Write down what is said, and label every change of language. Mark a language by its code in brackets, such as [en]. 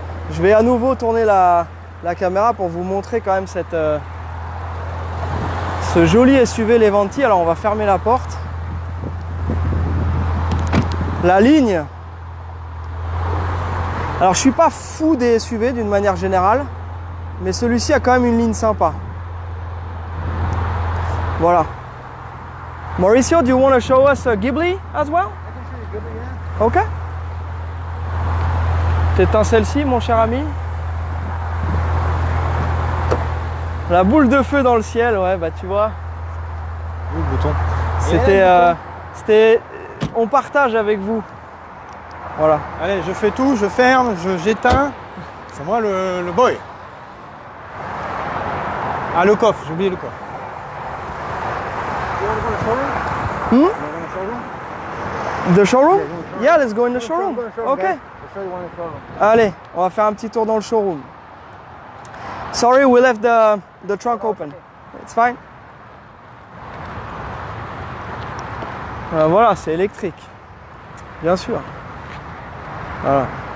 [fr] Je vais à nouveau tourner la caméra pour vous montrer quand même ce joli SUV Levanti. Alors on va fermer la porte. La ligne. Alors je suis pas fou des SUV d'une manière générale, mais celui-ci a quand même une ligne sympa. Voilà. [en] Mauricio, do you want to show us Ghibli as well? I can show you Ghibli, yeah. Ok. [fr] T'éteins celle-ci, mon cher ami. La boule de feu dans le ciel, ouais, bah tu vois. Oui, le bouton. C'était, on partage avec vous. Voilà. Allez, je fais tout, je ferme, j'éteins. C'est moi le boy. Ah, le coffre, j'ai oublié le coffre. [en] You want to go to the showroom? Hmm? You want to go to the showroom? The showroom? Yeah, Yeah, let's go in the showroom. Go to the showroom, Ok. guys. I'll show you one in the showroom. [fr] Allez, on va faire un petit tour dans le showroom. [en] Sorry, we left the trunk open. It's fine. [fr] Voilà, c'est électrique. Bien sûr. Voilà.